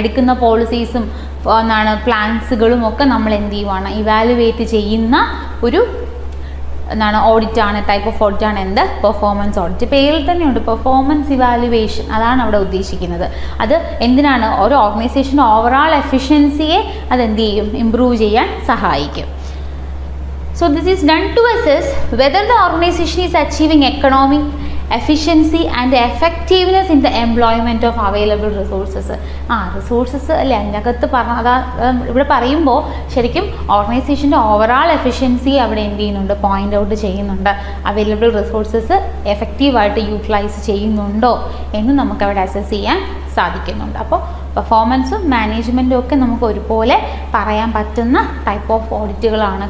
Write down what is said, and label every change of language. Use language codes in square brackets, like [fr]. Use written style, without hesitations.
[ml] എടുക്കുന്ന പോളിസീസും പ്ലാൻസുകളും ഒക്കെ നമ്മൾ എന്ത് ചെയ്യുവാണ്, ഇവാലുവേറ്റ് ചെയ്യുന്ന ഒരു ഓഡിറ്റാണ്, ടൈപ്പ് ഓഫ് ഓഡിറ്റാണ് എന്ത്, പെർഫോമൻസ് ഓഡിറ്റ്. പേരിൽ തന്നെയുണ്ട് പെർഫോമൻസ് ഇവാലുവേഷൻ, അതാണ് അവിടെ ഉദ്ദേശിക്കുന്നത്. അത് എന്തിനാണ്, ഒരു ഓർഗനൈസേഷൻ്റെ ഓവറോൾ എഫിഷ്യൻസിയെ അതെന്ത് ചെയ്യും, ഇംപ്രൂവ് ചെയ്യാൻ സഹായിക്കും. [en] So this is done to assess whether the organization is achieving economic efficiency and effectiveness in the employment of available resources. [ml] Resources അല്ലേ അതിനകത്ത് ഇവിടെ പറയുമ്പോൾ ശരിക്കും ഓർഗനൈസേഷൻ്റെ ഓവറോൾ എഫിഷ്യൻസി അവിടെ എന്ത് ചെയ്യുന്നുണ്ട്, പോയിൻ്റ് ഔട്ട് ചെയ്യുന്നുണ്ട്. അവൈലബിൾ റിസോഴ്സസ് എഫക്റ്റീവായിട്ട് യൂട്ടിലൈസ് ചെയ്യുന്നുണ്ടോ എന്ന് നമുക്കവിടെ അസസ് ചെയ്യാൻ സാധിക്കുന്നുണ്ട്. അപ്പോൾ പെർഫോമൻസും മാനേജ്മെൻറ്റും ഒക്കെ നമുക്ക് ഒരുപോലെ പറയാൻ പറ്റുന്ന ടൈപ്പ് ഓഫ് ഓഡിറ്റുകളാണ്.